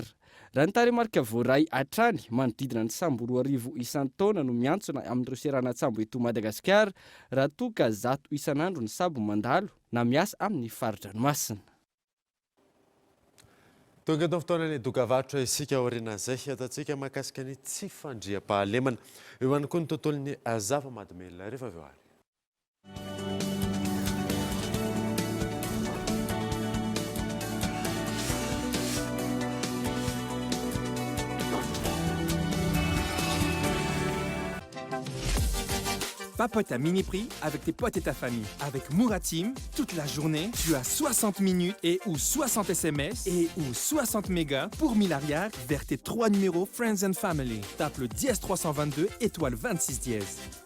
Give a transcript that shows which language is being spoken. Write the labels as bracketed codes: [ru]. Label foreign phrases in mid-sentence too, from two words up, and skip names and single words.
[mg] Raha ny taremarika voaray hatrany manodidina ny sambo 2,000 isan-taona no miantsona amin'ireo seranan-tsambo eto Madagasikara raha toa ka 100 isan'andro ny sabo mandalo na miasa amin'ny faridranomasina. Tonga eto fotoanany dokavatra isika aorian'izay ataontsika mahakasika ny tsy fandriam-pahalemana eo ihany koa ny tontolon'ny zava-mahadomelona rehefa avy eo ary. [fr] Papote à mini prix avec tes potes et ta famille. Avec Mouratim, toute la journée, tu as 60 minutes et ou 60 SMS et ou 60 mégas pour 1000 arias vers tes 3 numéros Friends and Family. Tape le dièse 322 étoile 26 dièse.